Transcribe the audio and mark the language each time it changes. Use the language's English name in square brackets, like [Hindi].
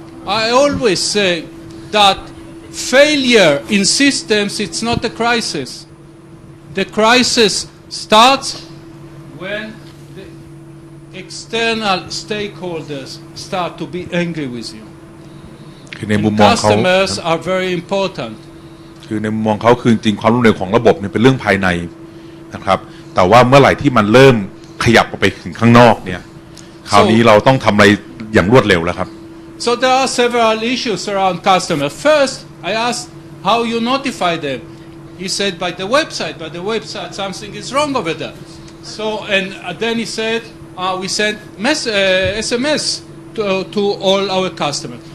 [English] I always say that failure in systems, it's not a crisis. The crisis starts when the external stakeholders start to be angry with you. [Thai] คือในมุมมองเขา [English] Customers are very important. [Thai] คือในมุมมองเขาคือจริงความล้มเหลวของระบบเนี่ยเป็นเรื่องภายในนะครับแต่ว่าเมื่อไหร่ที่มันเริ่มขยับออกไปถึงข้างนอกเนี่ยคราวนี้เราต้องทำอะไรอย่างรวดเร็วแล้วครับ [English] So there are several issues around customers. First, I asked how you notify them. He said by the website something is wrong over there. So and then he said we sent SMS to all our customers.